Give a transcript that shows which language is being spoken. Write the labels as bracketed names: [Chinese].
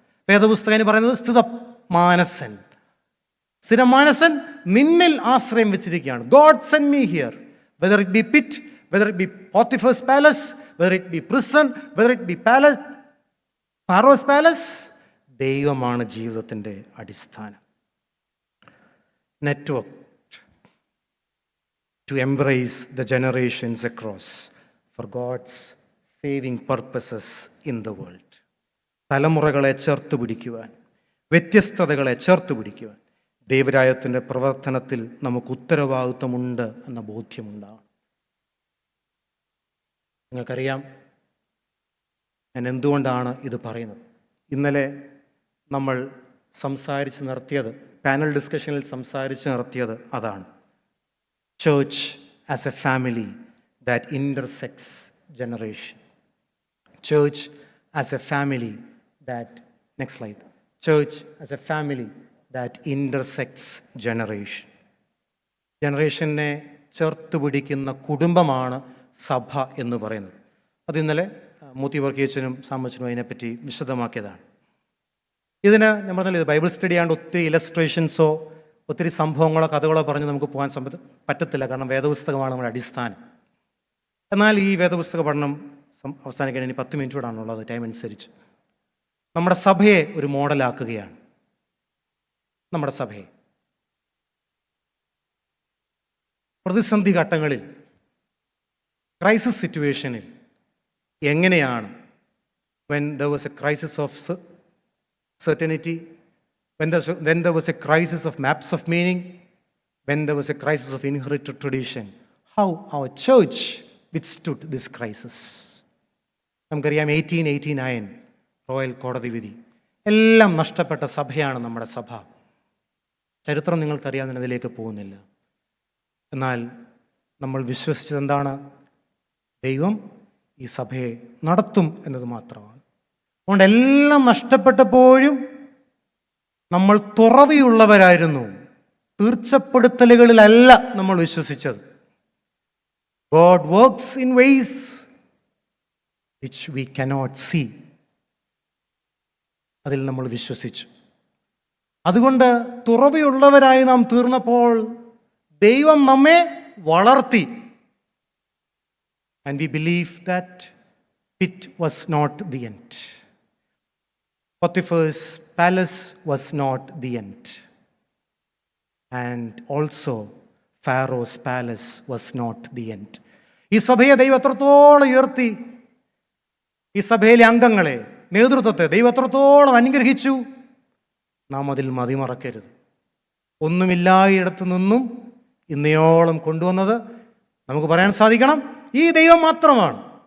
[Malayalam] വേദപുസ്തകം പറയുന്നത് സ്ഥിതമാനസൻ. സ്ഥിരമാനസൻ നിന്നിൽ ആശ്രയം വെച്ചിരിക്കുകയാണ്. [English] God send me here, whether it be pit, whether it be Potiphar's palace, whether it be prison, whether it be palace, Pharaoh's palace. [Malayalam] ദൈവമാണ് ജീവിതത്തിൻ്റെ അടിസ്ഥാനം. [English] Network to embrace the generations across for God's saving purposes in the world. [Malayalam] തലമുറകളെ ചേർത്ത് പിടിക്കുവാൻ, വ്യത്യസ്തതകളെ ചേർത്ത് പിടിക്കുവാൻ ദൈവരാജ്യത്തിൻ്റെ പ്രവർത്തനത്തിൽ നമുക്ക് ഉത്തരവാദിത്വമുണ്ട് എന്ന ബോധ്യമുണ്ടാകും. നിങ്ങൾക്കറിയാം ഞാൻ എന്തുകൊണ്ടാണ് ഇത് പറയുന്നത്. ഇന്നലെ നമ്മൾ സംസാരിച്ച് നിർത്തിയത്, പാനൽ ഡിസ്കഷനിൽ സംസാരിച്ച് നിർത്തിയത് അതാണ്. [English] Church as a family that intersects generation. Church as a family that, next slide. Church as a family that intersects generation. [Malayalam] ജനറേഷനെ ചേർത്ത് പിടിക്കുന്ന കുടുംബമാണ് സഭ എന്ന് പറയുന്നത്. അത് ഇന്നലെ മൂത്തി വർഗീയച്ചനും സാമച്ചനും അതിനെപ്പറ്റി വിശദമാക്കിയതാണ്. ഇതിന് ഞാൻ പറഞ്ഞാൽ ഇത് ബൈബിൾ സ്റ്റഡി ആണ്ട് ഒത്തിരി ഇലസ്ട്രേഷൻസോ ഒത്തിരി സംഭവങ്ങളോ കഥകളോ പറഞ്ഞ് നമുക്ക് പോകാൻ പറ്റത്തില്ല. കാരണം വേദപുസ്തകമാണ് നമ്മുടെ അടിസ്ഥാനം. എന്നാൽ ഈ വേദപുസ്തക പഠനം അവസാനിക്കാൻ ഇനി 10 മിനിറ്റ് കൂടാണുള്ളത് ടൈം അനുസരിച്ച്. നമ്മുടെ സഭയെ ഒരു മോഡലാക്കുകയാണ്. നമ്മുടെ സഭയെ പ്രതിസന്ധി ഘട്ടങ്ങളിൽ, ക്രൈസിസ് സിറ്റുവേഷനിൽ എങ്ങനെയാണ്, [English] when there was a crisis of certainty, when there was a crisis of maps of meaning, when there was a crisis of inherited tradition, how our church withstood this crisis. [Malayalam] നമുക്കറിയാം 1889 royal കോടതി വിധി. എല്ലാം നഷ്ടപ്പെട്ട സഭയാണ് നമ്മുടെ സഭ. ചരിത്രം നിങ്ങൾക്കറിയാം, അതിലേക്ക് പോകുന്നില്ല. എന്നാൽ നമ്മൾ വിശ്വസിച്ചത് എന്താണ്? ദൈവം ഈ സഭയെ നടത്തും എന്നത് മാത്രമാണ്. അതുകൊണ്ട് എല്ലാം നഷ്ടപ്പെട്ടപ്പോഴും നമ്മൾ തുറവിയുള്ളവരായിരുന്നു. തീർച്ചപ്പെടുത്തലുകളിലല്ല നമ്മൾ വിശ്വസിച്ചത്. [English] God works in ways which we cannot see. [Malayalam] അതിൽ നമ്മൾ വിശ്വസിച്ചു. അതുകൊണ്ട് തുറവിയുള്ളവരായി നാം തീർന്നപ്പോൾ ദൈവം നമ്മെ വളർത്തി. [English] And we believe that it was not the end. Potiphar's palace was not the end. And also Pharaoh's palace was not the end. [Malayalam] ഈ സഭയെ ദൈവം എത്രത്തോളം ഉയർത്തി, ഈ സഭയിലെ അംഗങ്ങളെ, നേതൃത്വത്തെ ദൈവം എത്രത്തോളം അനുഗ്രഹിച്ചു, നാം അതിൽ മതിമറക്കരുത്. ഒന്നുമില്ലായിടത്തു നിന്നും ഇന്നയോളം കൊണ്ടുവന്നത് നമുക്ക് പറയാൻ സാധിക്കണം ഈ ദൈവം മാത്രമാണ്.